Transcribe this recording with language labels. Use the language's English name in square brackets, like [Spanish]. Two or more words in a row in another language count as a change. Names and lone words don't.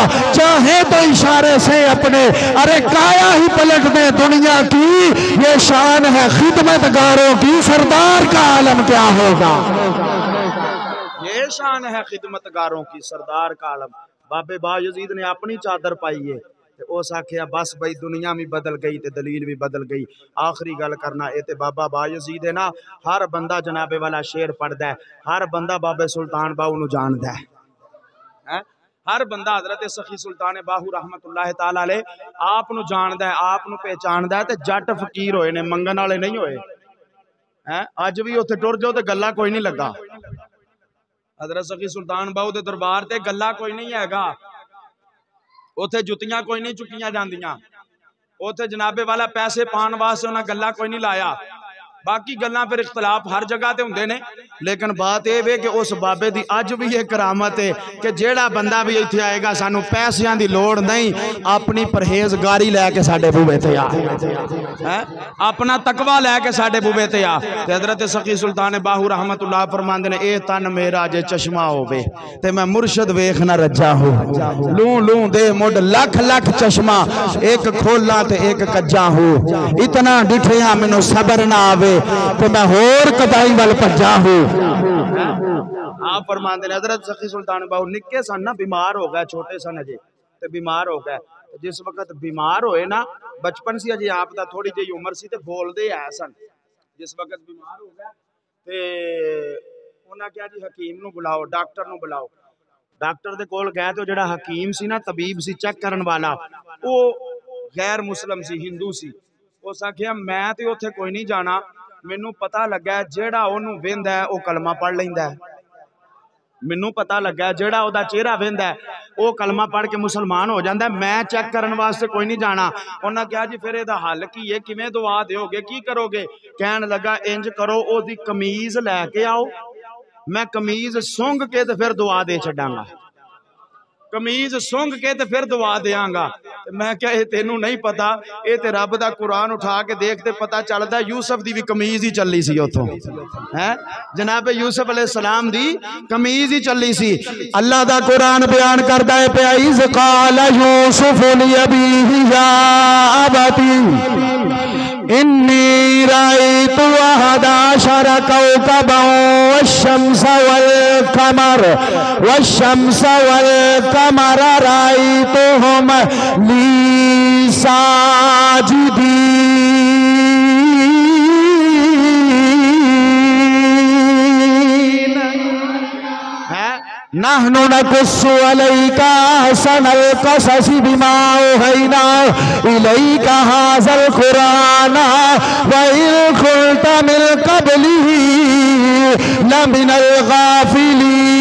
[Urdu] چاہے تو اشارے سے اپنے ارے کایا ہی پلٹ دے دنیا کی، یہ شان ہے خدمت گاروں کی، سردار کا عالم کیا ہوگا؟ یہ شان ہے خدمت گاروں کی، سردار کا عالم۔ [Punjabi] بابے بایزید نے اپنی چادر پائی ہے، اس آکھیا بس بھائی دنیا بھی بدل گئی تے دلیل بھی بدل گئی۔ آخری گل کرنا اے تے بابا بایزید ہے نا، ہر بندہ جناب والا شعر پڑھدا ہے، ہر بندہ بابے سلطان باہو نو جاندا ہے، ہر بندہ حضرت سخی سلطان باہو رحمت اللہ تعالی علیہ آپ نو جاندا ہے، آپ نو پہچاندا ہے، تے جٹ فقیر ہوئے نے، منگن والے نہیں ہوئے۔ اج بھی اوتھے ٹر جاؤ تے گلا کوئی نہیں لگا، حضرت سخی سلطان باہو دے دربار تے گلا کوئی نہیں ہے گا، اوتھے جتیاں کوئی نہیں چکیاں جاندیاں، اوتھے جناب والا پیسے پان واسطے انہاں گلا کوئی نہیں لایا۔ باقی گلاں پھر اختلاف ہر جگہ تے ہوندے نے، [Urdu] لیکن بات یہ ہے کہ [Punjabi] اس بابے دی اج بھی یہ کرامت ہے کہ جیڑا بندہ بھی ایتھے آئے گا سانو پیسیاں دی لوڑ نہیں، اپنی پرہیزگاری لے کے ساڈے بوئے تے آ، اپنا تقوی لے کے ساڈے بوئے تے آ۔ تے حضرت سخی سلطان باہو رحمت اللہ فرماندے نے اے تن میرا جے چشمہ ہووے تے میں مرشد ویکھ نہ رجا ہو، لوں لوں دے مڈ لکھ لکھ چشمہ، ایک کھولا تے ایک کجا ہو، اتنا ڈٹھیاں مینوں صبر نہ آوے تو میں ہور کدائی وال پجا ہوں۔ آپ فرماندے نے حضرت سخی سلطان باہو نکے سن نا، بیمار ہو گئے، چھوٹے سن اجے تے بیمار ہو گئے، جس وقت بیمار ہوئے نا، بچپن سی اجے آپ دا تھوڑی جی عمر سی تے بول دے آئے سن، جس وقت بیمار ہو گئے تے انہاں کیا جی حکیم نو بلاؤ، ڈاکٹر نو بلاؤ، ڈاکٹر دے کول گئے تو جڑا حکیم سی نا، طبیب سی چیک کرن والا، وہ غیر مسلم سی، ہندو سی، اس آکھیا میں تے اوتھے کوئی نہیں جانا، مینوں پتہ لگا ہے جیڑا اونوں ویندا ہے او کلمہ پڑھ لیندا ہے، مینوں پتہ لگا ہے جیڑا او دا چہرہ ویندا ہے او کلمہ پڑھ کے مسلمان ہو جاندا ہے، میں چیک کرن واسطے کوئی نہیں جانا۔ انہاں کہا جی پھر ادا حل کی ہے، کیویں دعا دیو گے، کی کرو گے؟ کہن لگا انج کرو او دی قمیض لے کے آؤ، میں قمیض سونگ کے تے پھر دعا دے چھڈاں گا، قمیض سونگ کے تے پھر دعا دیاں گا۔ میں کہا اے تینوں نہیں پتا، اے تے رب دا قرآن اٹھا کے دیکھتے پتا چلدا یوسف دی بھی قمیض ہی چلی سی اوتھوں، جناب یوسف علیہ السلام دی قمیض ہی چلی سی۔ اللہ دا قرآن بیان کردا ہے پیا [Arabic] اذ قال یوسف لابیہ یا ابتی انی رأیت احد عشر کوکبا والشمس والقمر رأیتهم لی ساجدین۔ نحن نقص عليك أحسن القصص بما أوحينا إليك هذا القرآن وإن كنت من قبله لمن الغافلين۔